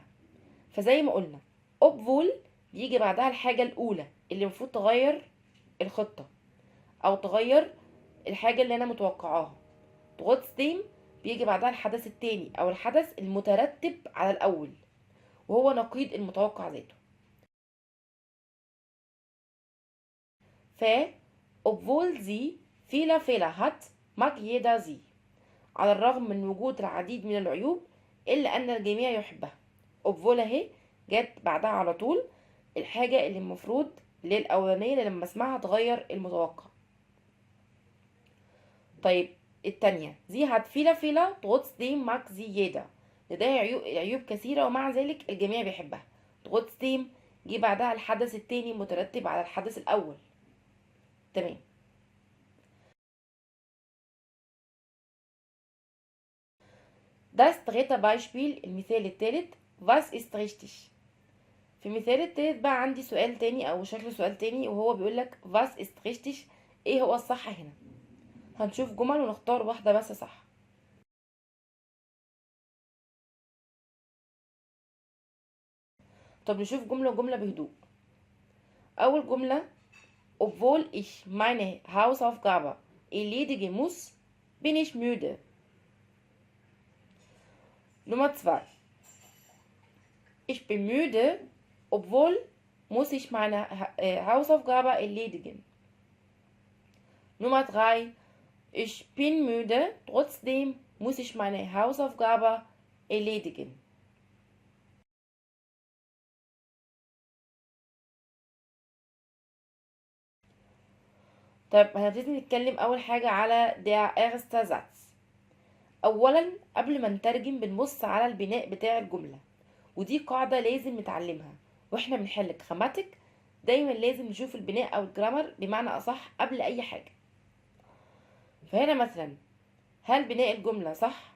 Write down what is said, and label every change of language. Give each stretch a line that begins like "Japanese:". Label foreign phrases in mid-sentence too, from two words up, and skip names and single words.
Arabic: فزي ما قلنا obwohl بيجي بعدها الحاجة الأولى اللي المفروض تغير الخطة أو تغير الحاجة اللي أنا متوقعاها. trotzdem بيجي بعدها الحدث التاني أو الحدث المترتب على الأول وهو نقيض المتوقع ذاته.
German: ف obwohl sie viele Fehler hat mag jeder sie.
Arabic: على الرغم من وجود العديد من العيوب إلا أن الجميع يحبها. obwohl اهي جت بعدها على طول الحاجة اللي المفروض اللي هي الأولانية اللي لما اسمعها تغير المتوقع. طيب التانية
German: sie hat viele Fehler trotzdem mag sie jeder.
Arabic: لديها عيوب كثيرة ومع ذلك الجميع بيحبها. trotzdem جه بعدها الحدث التاني مترتب على الحدث الأول. تمام.
German: Das dritte Beispiel
Arabic: المثال التالت
German: was ist richtig.
Arabic: في المثال التالت بقى عندي سؤال تاني او شكل سؤال تاني وهو بيقولك
German: was ist richtig،
Arabic: ايه هو الصح هنا؟ هنشوف جمل ونختار واحدة بس صح. طب نشوف جملة وجملة بهدوء. أول جملة:
German: Obwohl ich meine Hausaufgabe erledigen muss, bin ich müde. Nummer 2: Ich bin müde, obwohl muss ich meine Hausaufgabe erledigen. Nummer 3: Ich bin müde, trotzdem muss ich meine Hausaufgabe erledigen.
Arabic: طيب هنبتدي نتكلم أول حاجة على
German: der erste Satz.
Arabic: أولا قبل ما نترجم بنبص على البناء بتاع الجملة، ودي قاعدة لازم نتعلمها واحنا بنحل جراماتيك. دايما لازم نشوف البناء أو الجرامر بمعنى أصح قبل أي حاجة. فهنا مثلا هل بناء الجملة صح؟